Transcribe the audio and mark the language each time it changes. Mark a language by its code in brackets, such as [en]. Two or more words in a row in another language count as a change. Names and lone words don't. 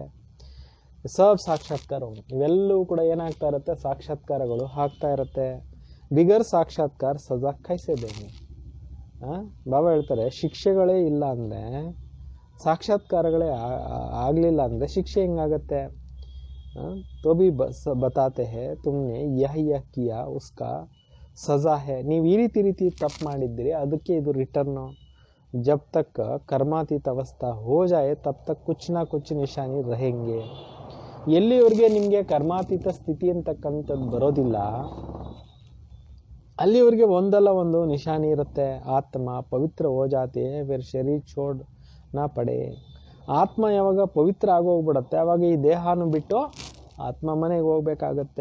[kn] ಸಾಕ್ಷಾತ್ಕಾರ ಇವೆಲ್ಲವೂ ಕೂಡ ಏನಾಗ್ತಾ ಇರುತ್ತೆ, ಸಾಕ್ಷಾತ್ಕಾರಗಳು ಆಗ್ತಾ ಇರುತ್ತೆ. [hi] बिगर साक्षात्कार सजा कैसे देंगे. [kn] ಬಾಬಾ ಹೇಳ್ತಾರೆ, ಶಿಕ್ಷೆಗಳೇ ಇಲ್ಲ ಅಂದರೆ, ಸಾಕ್ಷಾತ್ಕಾರಗಳೇ ಆಗಲಿಲ್ಲ ಅಂದರೆ ಶಿಕ್ಷೆ ಹೆಂಗಾಗತ್ತೆ. [hi] तो भी बताते हैं तुमने यह किया उसका सजा है. [kn] ನೀವು ಈ ರೀತಿ ತಪ್ಪು ಮಾಡಿದ್ದೀರಿ, ಅದಕ್ಕೆ ಇದು ರಿಟರ್ನು. [hi] जब तक कर्मातीत अवस्था हो जाए तब तक कुछ ना कुछ निशानी रहेंगे. [kn] ಎಲ್ಲಿವರೆಗೆ ನಿಮಗೆ ಕರ್ಮಾತೀತ ಸ್ಥಿತಿ ಅಂತಕ್ಕಂಥದ್ದು ಬರೋದಿಲ್ಲ, ಅಲ್ಲಿವರೆಗೆ ಒಂದಲ್ಲ ಒಂದು ನಿಶಾನಿ ಇರುತ್ತೆ. [hi] आत्म पवित्र हो जाते फिर शरीर छोड़ ना पड़े. [kn] ಆತ್ಮ ಯಾವಾಗ ಪವಿತ್ರ ಆಗೋಗ್ಬಿಡತ್ತೆ, ಅವಾಗ ಈ ದೇಹನೂ ಬಿಟ್ಟು ಆತ್ಮ ಮನೆಗೆ ಹೋಗ್ಬೇಕಾಗತ್ತೆ.